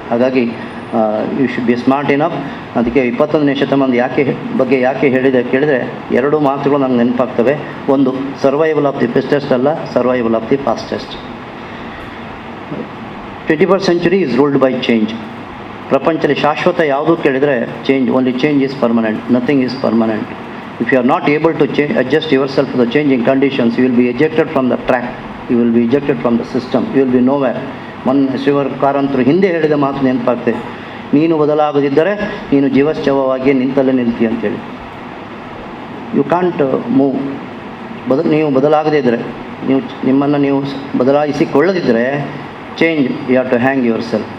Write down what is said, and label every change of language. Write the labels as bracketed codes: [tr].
[kn] ಹಾಗಾಗಿ [en] You should be smart enough. [kn] ಅದಕ್ಕೆ 21ನೇ ಶತಮಾನದ ಯಾಕೆ ಹೇಳಿದೆ ಕೇಳಿದರೆ 2 ಮಾತುಗಳು ನಮ್ಗೆ ನೆನಪಾಗ್ತವೆ. ಒಂದು, [en] survival of the fittest [kn] ಅಲ್ಲ, [en] Survival of the fastest. 21st century is ruled by change. [kn] ಪ್ರಪಂಚದಲ್ಲಿ ಶಾಶ್ವತ ಯಾವುದು ಕೇಳಿದರೆ [en] Change. Only change is permanent, nothing is permanent. If you are not able to adjust yourself to the changing conditions, you will be ejected from the track, you will be ejected from the system, you will be nowhere. [kn] ಮೊನ್ನೆ ಶ್ರೀವರ್ ಕಾರಂತರು ಹಿಂದೆ ಹೇಳಿದ ಮಾತು ನೆನಪಾಗ್ತದೆ, ನೀನು ಬದಲಾಗದಿದ್ದರೆ ನೀನು ಜೀವಶ್ಚವವಾಗಿ ನಿಂತಲ್ಲೇ ನಿಲ್ತಿ ಅಂತೇಳಿ. [en] You can't move. [kn] ನೀವು ಬದಲಾಗದೇ ಇದ್ದರೆ, ನಿಮ್ಮನ್ನು ನೀವು ಬದಲಾಯಿಸಿಕೊಳ್ಳದಿದ್ದರೆ [en] Change, you have to hang yourself.